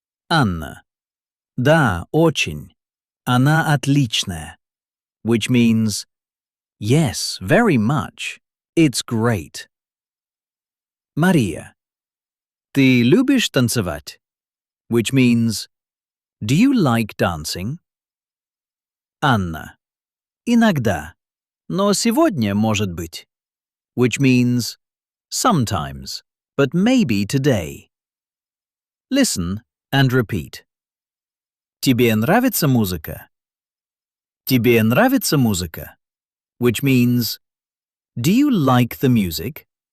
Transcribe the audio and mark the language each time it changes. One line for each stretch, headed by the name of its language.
Russian: Anna. Да, очень. Она отличная.
English: Which means, yes, very much. It's great. Maria.
Russian: Ты любишь танцевать?
English: Which means, do you like dancing? Anna.
Russian: Иногда, но сегодня может быть.
English: Which means, sometimes, but maybe today. Listen and repeat.
Russian: Тебе нравится музыка? Тебе нравится музыка?
English: Which means, do you like the music?